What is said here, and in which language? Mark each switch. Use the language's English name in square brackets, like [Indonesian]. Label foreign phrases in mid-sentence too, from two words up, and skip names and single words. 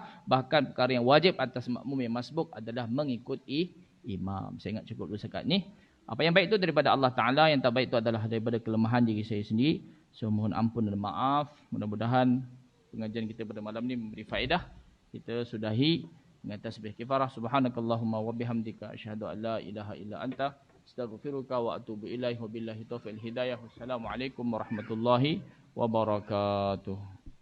[Malay] Bahkan perkara yang wajib atas makmum yang masbuk adalah mengikuti imam. Saya ingat cukup dulu sekat ni. Apa yang baik itu daripada Allah Ta'ala, yang tak baik itu adalah daripada kelemahan diri saya sendiri. So mohon ampun dan maaf. Mudah-mudahan pengajian kita pada malam ni memberi faedah. Kita sudahi dengan tasbih kifarah. [Arabic] سبحانك اللهم وبحمدك أشهد أن لا إله إلا أنت أستغفرك وأتوب إليه. وبالله التوفيق والهداية. والسلام عليكم ورحمة الله وبركاته.